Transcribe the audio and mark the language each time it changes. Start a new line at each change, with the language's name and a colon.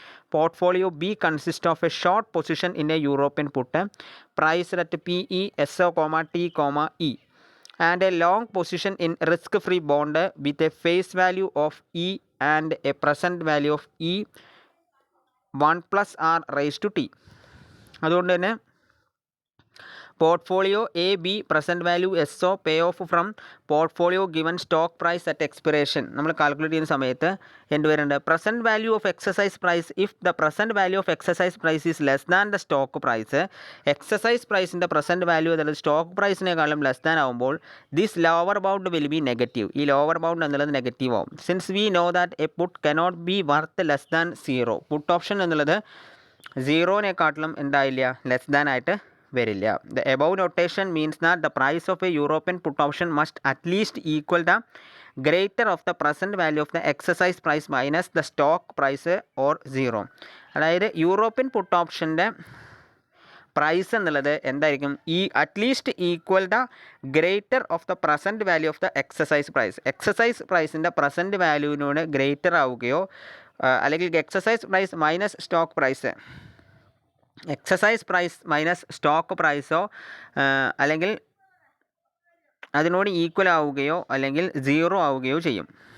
English: Portfolio B consists of a short position in a European put priced at PE, SO, T, E, and a long position in risk-free bond with a face value of E and a present value of E 1 plus R raised to T.
Malayalam: അതുകൊണ്ട് തന്നെ
English: Portfolio A B present value S O pay off from portfolio given stock price at expiration.
Malayalam: നമ്മൾ calculate ചെയ്യുന്ന സമയത്ത് എന്ത് വരുന്നുണ്ട്, present value of exercise price.
English: If the present value of exercise price is less than the stock price.
Malayalam: Exercise പ്രൈസിൻ്റെ present value അതായത് stock പ്രൈസിനേക്കാളും less than ആകുമ്പോൾ
English: This lower bound will be negative.
Malayalam: ഈ lower bound എന്നുള്ളത് negative ആവും.
English: Since we know that a put cannot be worth less than 0.
Malayalam: Puttu option എന്നുള്ളത് 0നേക്കാട്ടിലും എന്തായില്ല, less than ആയിട്ട് വരില്ല.
English: The above notation means that the price of a European put option must at least equal the greater of the present value of the exercise price minus the stock price or 0.
Malayalam: അതായത് European puttu ഓപ്ഷൻ്റെ price എന്നുള്ളത് എന്തായിരിക്കും, at least equal the greater of the present value of the exercise price. Exercise പ്രൈസിൻ്റെ present വാല്യൂവിനോട് greater ആവുകയോ അല്ലെങ്കിൽ exercise price minus stock price, exercise price minus stock പ്രൈസോ അല്ലെങ്കിൽ അതിനോട് equal ആവുകയോ അല്ലെങ്കിൽ 0 ആവുകയോ ചെയ്യും.